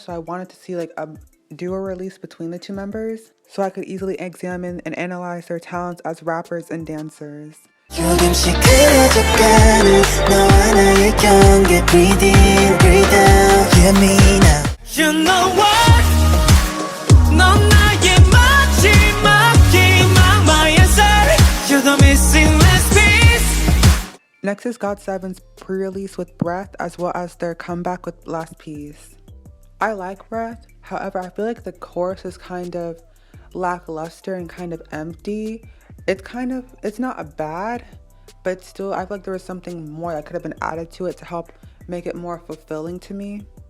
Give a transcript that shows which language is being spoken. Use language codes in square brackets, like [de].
[en] So I wanted to see like a duo release between the two members so I could easily examine and analyze their talents as rappers and dancers. [ko] 조금씩 그려져가는 너와 나의 경계 [en] breathe in, breathe out, hear me now. You know what? [ko] 넌 나의 마지막 희망, [en] my answer. You're the missing last piece. Next is GOT7's pre-release with Breath, as well as their comeback with Last Piece. I like Breath, however, I feel like the chorus is kind of lackluster and kind of empty. It's not bad, but still I feel like there was something more that could have been added to it to help make it more fulfilling to me.